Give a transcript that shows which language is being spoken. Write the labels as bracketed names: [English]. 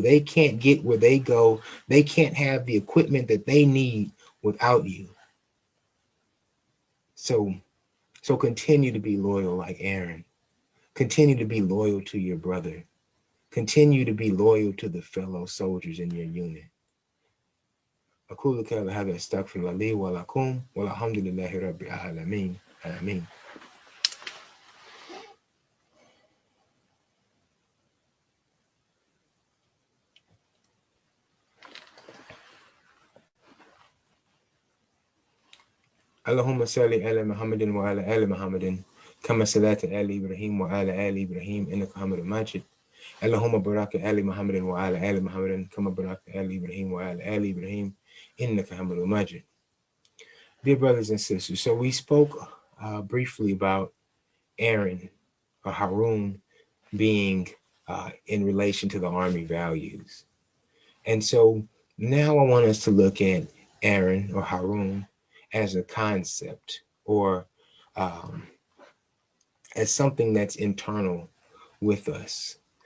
[English] They can't get where they go. They can't have the equipment that they need without you. So continue to be loyal like Aaron. Continue to be loyal to your brother. Continue to be loyal to the fellow soldiers in your unit. [Arabic] أقول قولي هذا استغفر الله لي ولكم والحمد لله رب العالمين آمين. اللهم صل على محمد وعلى آل محمد كما صليت على إبراهيم وعلى آل إبراهيم إنك حميد مجيد. اللهم بارك على محمد وعلى آل محمد كما باركت على إبراهيم وعلى آل إبراهيم إنك حميد مجيد. [English] Dear brothers and sisters, so we spoke briefly about Aaron, or Hārūn, being in relation to the army values. And so now I want us to look at Aaron, or Hārūn, as a concept, or as something that's internal with us.